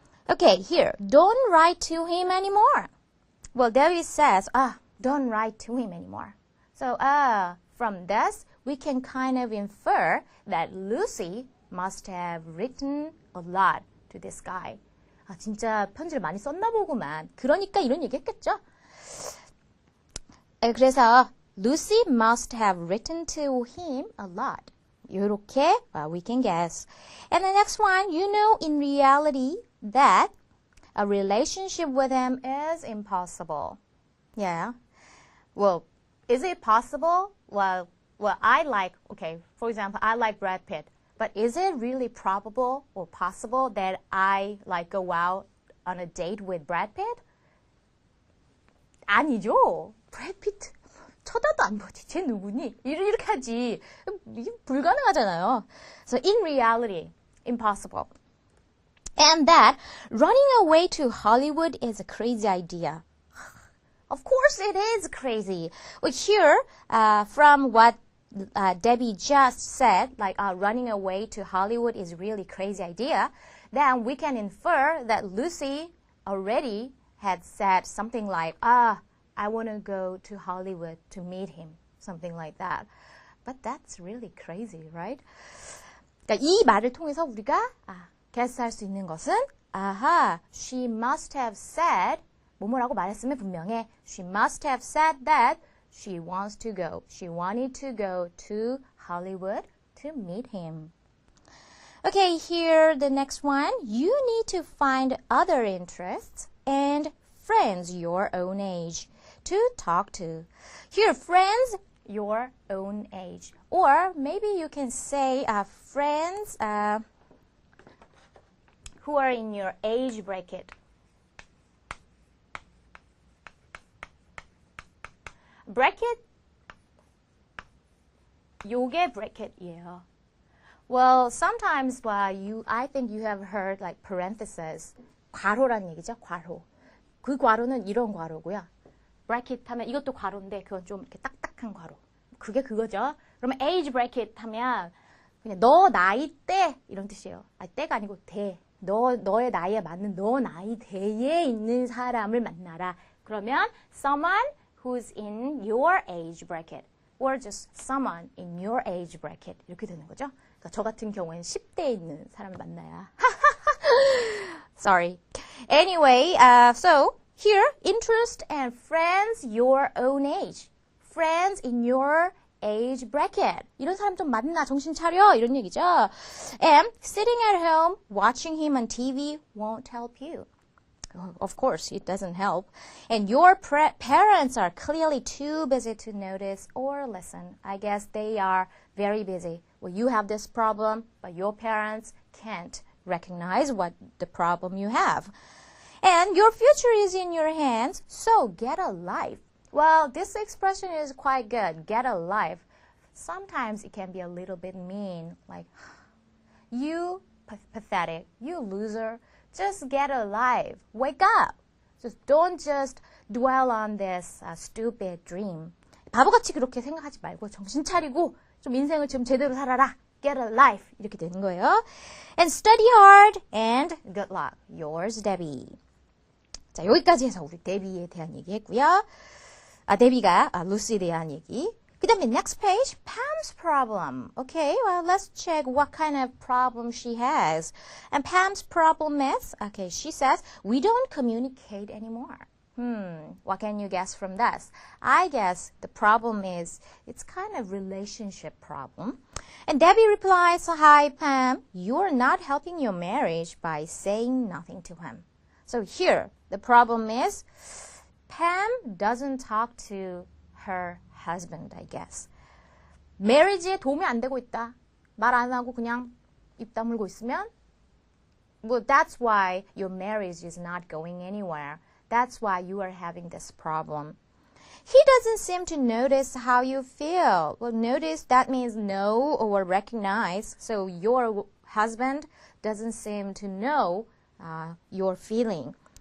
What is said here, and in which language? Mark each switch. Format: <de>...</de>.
<en>Okay, here, don't write to him anymore. Well, Debbie says, don't write to him anymore. So, from this, we can kind of infer that Lucy must have written a lot to this guy.</en> <ko>진짜 편지를 많이 썼나 보구만. 그러니까 이런 얘기 했겠죠? 그래서</ko> <en>Lucy must have written to him a lot.</en> <ko>이렇게</ko> <en>we can guess. And the next one, you know in reality that a relationship with him is impossible. Yeah. Well, is it possible? Well, for example, I like Brad Pitt. But is it really probable or possible that I go out on a date with Brad Pitt?</en> <ko>아니죠. Brad Pitt 쳐다도 안 보지. 쟤 누구니? 이렇게 하지. 이게 불가능하잖아요.</ko> <en>So in reality, impossible. And that running away to Hollywood is a crazy idea. Of course it is crazy. Well, here, from what Debbie just said, running away to Hollywood is really crazy idea, then we can infer that Lucy already had said something like, I want to go to Hollywood to meet him, something like that. But that's really crazy, right?</en> <ko>그러니까 이 말을 통해서 우리가 guess할 수 있는 것은,</ko> <en>she must have said,</en> <ko>뭐뭐라고 말했으면 분명해.</ko> <en>She must have said that she wants to go. She wanted to go to Hollywood to meet him. Okay, here the next one. You need to find other interests and friends your own age to talk to. Here, friends your own age. Or maybe you can say friends who are in your age bracket. Bracket?</en> <ko>요게 bracket이에요.</ko> <en>Well, sometimes I think you have heard like parentheses.</en> <ko>괄호라는 얘기죠, 괄호. 그 괄호는 이런 괄호고요. bracket 하면 이것도 괄호인데 그건 좀 이렇게 딱딱한 괄호. 그게 그거죠. 그러면 age bracket 하면 그냥 너 나이대 이런 뜻이에요. 때가 아니고 대. 너의 나이에 맞는 너 나이대에 있는 사람을 만나라.</ko> <en>그러면 someone who's in your age bracket or just someone in your age bracket</en> <ko>이렇게 되는 거죠. 그러니까 저 같은 경우에는 10대에 있는 사람을 만나야.</ko> <en>Sorry. Anyway, so Here, interest and friends your own age. Friends in your age bracket.</en> <ko>이런 사람 좀 만나, 정신 차려, 이런 얘기죠.</ko> <en>And sitting at home watching him on TV won't help you. Of course, it doesn't help. And your parents are clearly too busy to notice or listen. I guess they are very busy. Well, you have this problem, but your parents can't recognize what the problem you have. And your future is in your hands, so get a life. Well, this expression is quite good. Get a life. Sometimes it can be a little bit mean, like, you pathetic, you loser. Just get a life. Wake up. Don't just dwell on this stupid dream.</en> <ko>바보같이 그렇게 생각하지 말고 정신 차리고 좀 인생을 좀 제대로 살아라.</ko> <en>Get a life.</en> <ko>이렇게 되는 거예요.</ko> <en>And study hard and good luck. Yours, Debbie.</en> <ko>자, 여기까지 해서 우리 데비에 대한 얘기 했고요. 데비가 루시에 대한 얘기. 그 다음에</ko> <en>next page, Pam's problem. Okay, well, let's check what kind of problem she has. And Pam's problem is, okay, she says, we don't communicate anymore. What can you guess from this? I guess the problem is, it's kind of relationship problem. And Debbie replies, hi, Pam, you're not helping your marriage by saying nothing to him. So here, the problem is, Pam doesn't talk to her husband, I guess.</en> <ko>marriage에 도움이 안 되고 있다. 말 안 하고 그냥 입 다물고 있으면</ko> <en>well, that's why your marriage is not going anywhere. That's why you are having this problem. He doesn't seem to notice how you feel. Well, notice that means know or recognize. So your husband doesn't seem to know your feeling.</en>